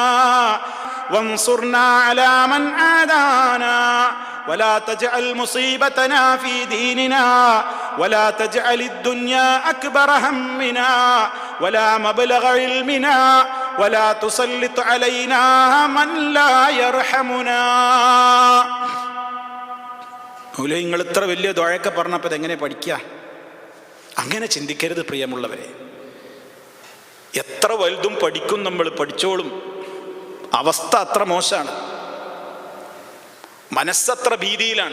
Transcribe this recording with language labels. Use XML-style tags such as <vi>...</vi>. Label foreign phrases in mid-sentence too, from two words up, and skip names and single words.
<ar>وانصرنا على من عادانا ولا تجعل مصيبتنا في ديننا ولا تجعل الدنيا أكبر همنا ولا مبلغ علمنا ولا تسلط علينا من لا يرحمنا.</ar> <ml>നിങ്ങൾ ഇത്ര വലിയ ദുആയൊക്കെ പറഞ്ഞപ്പോൾ ഇതെങ്ങനെ പഠിക്കുക? അങ്ങനെ ചിന്തിക്കരുത് പ്രിയമുള്ളവരെ. എത്ര വലുതും പഠിക്കും നമ്മൾ, പഠിച്ചോളും. അവസ്ഥ അത്ര മോശമാണ്, മനസ്സത്ര ഭീതിയിലാണ്.</ml>